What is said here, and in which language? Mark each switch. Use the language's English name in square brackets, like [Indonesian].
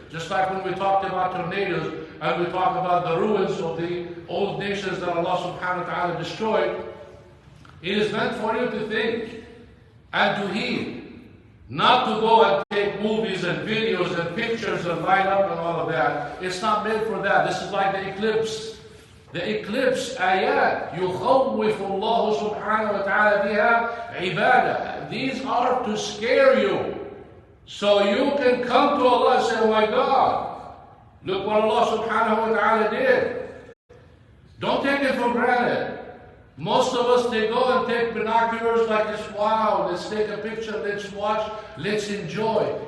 [English] Just like when we talked about tornadoes and we talked about the ruins of the old nations that Allah subhanahu wa ta'ala destroyed, it is meant for you to think and to heed, not to go and take movies and videos and pictures and light up and all of that. It's not made for that. This is like the eclipse. The eclipse, ayat, [Arabic] يُخَوِّفُ اللَّهُ سُبْحَانَهُ وَتَعَالَى بِهَا عِبَادَةً. [English] These are to scare you. So you can come to Allah and say, oh my God, look what Allah subhanahu wa ta'ala did. Don't take it for granted. Most of us, they go and take binoculars like this. Wow, let's take a picture, let's watch, let's enjoy.